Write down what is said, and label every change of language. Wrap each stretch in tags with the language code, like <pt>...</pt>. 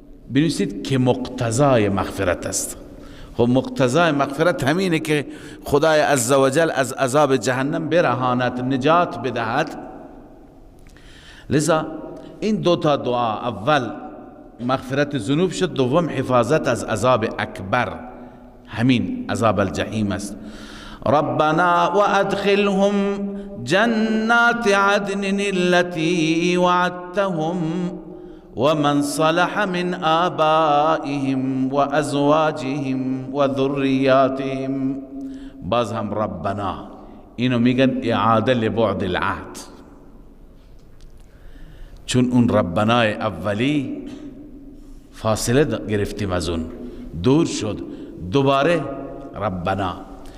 <fa>بنویسید که مقتضای مغفرت است. خب مقتضای مغفرت همینه که خدای عزوجل از عذاب جهنم برهاند، نجات بدهد. لذا این 2 تا دعا، اول مغفرت ذنوب شد، دوم حفاظت از عذاب اکبر، همین عذاب الجحیم است.</fa> <ar>ربنا وادخلهم جنات عدن التي وعدتهم ومن صلح من آبائهم وازواجهم وذرياتهم.</ar> <fa>باز هم ربنا، اینو میگن اعاده لبعد العهد، چون اون ربنای اولی فاصله گرفتیم از اون، دور شد، دوباره ربنا.</fa>